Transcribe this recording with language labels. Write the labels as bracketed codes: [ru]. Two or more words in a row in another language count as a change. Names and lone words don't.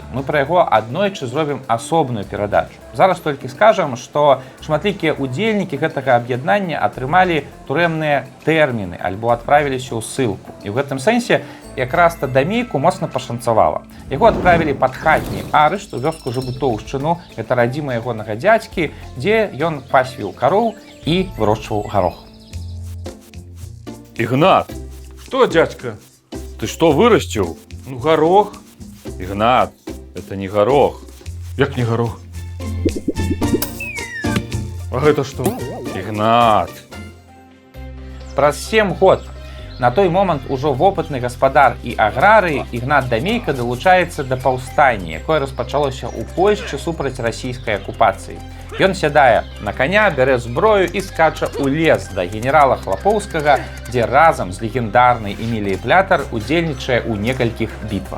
[be] Мы пра яго аднойчы зробім асобную перадачу. Зараз толькі скажам, што шматлікія ўдзельнікі гэтага аб'яднання атрымалі турэмныя тэрміны альбо адправіліся ў ссылку. І ў гэтым сэнсе якраз-то Дамейку моцна пашанцавала. Яго адправілі пад хатні арышт у вёску Жабутоўшчыну, гэта радзіма ягонага дзядзькі, дзе ён пасвіў кароў і вырошчваў гарох. [ru] Игнат! Что, дядька? Ты что вырастил? Ну, горох. Игнат, это не горох. Як не горох? А это что? Игнат. [be] Праз 7 год на той момант ужо вопытны гаспадар і аграрый Ігнат Дамейка далучаецца да паўстання, якое распачалося ў Польшчы супраць расійскай акупацыі. Ён сядае на коня, бярэ зброю і скача ў лес да генерала Хлапоўскага, дзе разам з легендарнай Эміліяй Плятар удзельнічае ў некалькіх бітвах.